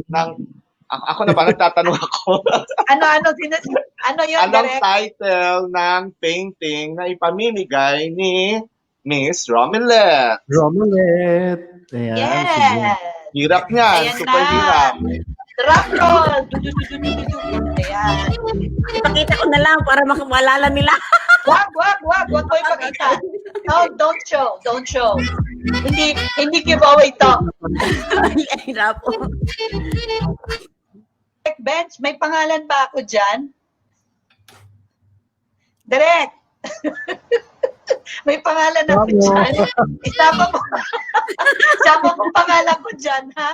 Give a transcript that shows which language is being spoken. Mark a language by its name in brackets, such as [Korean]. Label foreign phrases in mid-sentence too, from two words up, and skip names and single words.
[Filipino] ako na ba nagtatanong ako? Ano yun, Anong direct? title ng painting na ipamimigay ni Miss Romelette? Romelette. Ayan, sige. Yes! Hirap niyan, Ayan super na. hirap. [English] Drum roll! Du-du-du-du-du-du. [Filipino] Ayan. Ipakita ko na lang para makalala nila. Wag mo ipakita. [English] No, don't show. [Filipino] Hindi giveaway to. Hirap po. Direct Bench, may pangalan ba ako dyan? Direct. May pangalan ako Bravo. dyan. Isama mo pangalan ko dyan, ha?